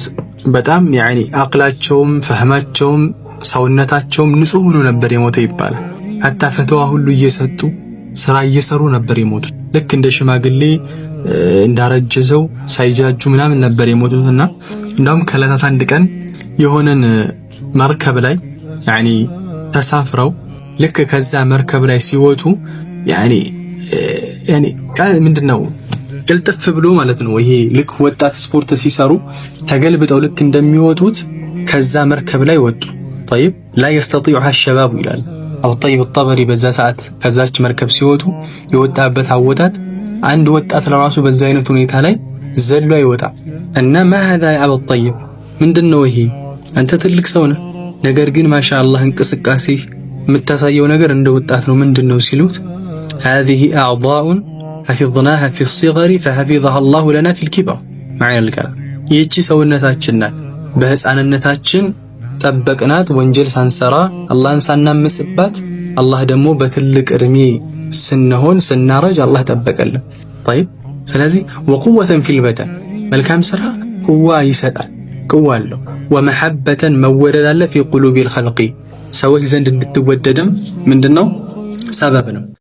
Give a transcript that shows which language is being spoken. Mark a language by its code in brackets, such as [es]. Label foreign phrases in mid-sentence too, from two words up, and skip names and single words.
[am] በጣም ያኒ አቅላቸውም ፈህማቸውም ሰውነታቸውም ንጹህ ሆኖ ነበር የሞተው ይባላል hatta ፈተዋ ሁሉ እየሰጡ ስራ እየሰሩ ነበር የሞቱት ልክ እንደ ሽማግሌ እንዳረጀዘው ሳይጃጁ ምናምን ነበር የሞቱትና እንደውም ከለታት አንድ ቀን የሆነን መርከብ ላይ ያኒ ተሳፍረው ልክ ከዛ መርከብ ላይ ሲወጡ ያኒ ምንድነው ቅልጥፍ ብሎ ማለት ነው ይሄ ልክ ወጣት ስፖርት ሲሰሩ ተገልብጠው ልክ እንደሚወጡት ከዛ መርከብ ላይ ወጡ [ar] طيب لا يستطيعها الشباب [am] ይላል አቡ ጠይብ الطبري በዛ ሰዓት ከዛች መርከብ ሲወጡ የወጣበት አወጣት አንድ ወጣት ለራሱ በዛ አይነት ሁኔታ ላይ ዘሎ አይወጣ እና [ar] ما هذا يا ابو الطيب [am] ምንድነው ይሄ አንተ ትልቅ ሰው ነህ ነገር ግን ማሻአላህ እንቅስቃሴ የምታሳየው ነገር እንደ ወጣት ነው ምንድነው ሲሉት [ar] هذه اعضاء حفظناها في الصغر فحفظها الله لنا في الكبر معنى الكلام [am] ይህቺ ሰውነታችን ናት በህፃንነታችን ጠበቅናት ወንጀል ሳንሰራ አላህን ሳናምስባት አላህ ደግሞ በትልቅ እድሜ ስንሆን ስናረጅ አላህ ጠበቀልን طيب ስለዚህ [ar] وقوة في البدن [am] መልካም ስራ ቁዋ ይሰጣል ቁዋ አለው ومحبة መወደድ አለ [ar] في قلوب الخلق [am] ሰዎች ዘንድ እንድትወደድም ምንድነው ሰበብ ነው